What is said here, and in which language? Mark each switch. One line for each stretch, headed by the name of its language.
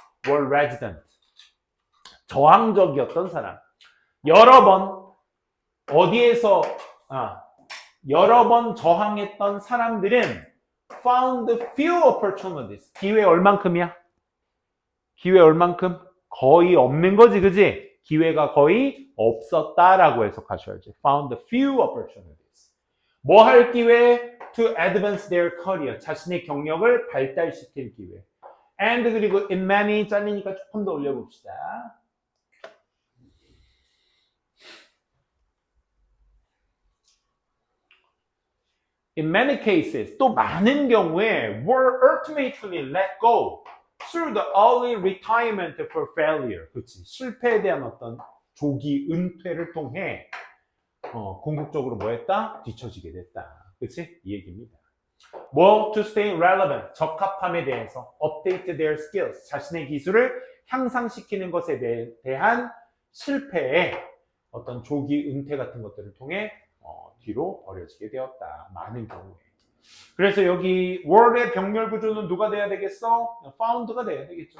English: were resident
Korean: 저항적이었던 사람 여러 번 어디에서 여러 번 저항했던 사람들은
English: found few opportunities
Korean: 기회 얼만큼이야? 기회 얼만큼? 거의 없는 거지, 그지? 기회가 거의 없었다라고 해석하셔야지.
English: Found few opportunities.
Korean: 뭐 할 기회?
English: To advance their career.
Korean: 자신의 경력을 발달시킬 기회. And 그리고
English: in many
Korean: 잘리니까 조금 더 올려봅시다.
English: In many cases,
Korean: 또 많은 경우에
English: were ultimately let go. through the early retirement for failure.
Korean: 그렇지. 실패에 대한 어떤 조기 은퇴를 통해 궁극적으로 뭐 했다? 뒤처지게 됐다. 그렇지? 이 얘기입니다. 뭐
English: to stay relevant.
Korean: 적합함에 대해서
English: update their skills.
Korean: 자신의 기술을 향상시키는 것에 대한 실패에 어떤 조기 은퇴 같은 것들을 통해 뒤로 버려지게 되었다. 많은 경우에. 그래서 여기 word의 병렬 구조는 누가 돼야 되겠어? found가 돼야 되겠죠.